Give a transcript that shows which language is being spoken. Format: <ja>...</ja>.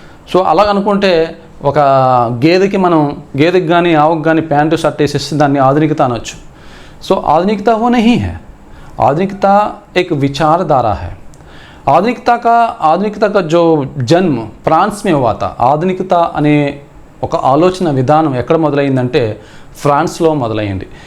<te>So అలాగనుకుంటే ఒక గేదెకి కానీ ఆవుకి కానీ ప్యాంటు షర్ట్ వేసేస్తే దాన్ని ఆధునికత అనొచ్చు.</te> <hi>सो आधुनिकता वो नहीं है. आधुनिकता एक विचारधारा है. आधुनिकता का जो जन्म फ्रांस में हुआ था.</hi> <te>ఆధునికత అనే ఒక ఆలోచన విధానం ఎక్కడ మొదలైందంటే ఫ్రాన్స్లో మొదలైంది.</te>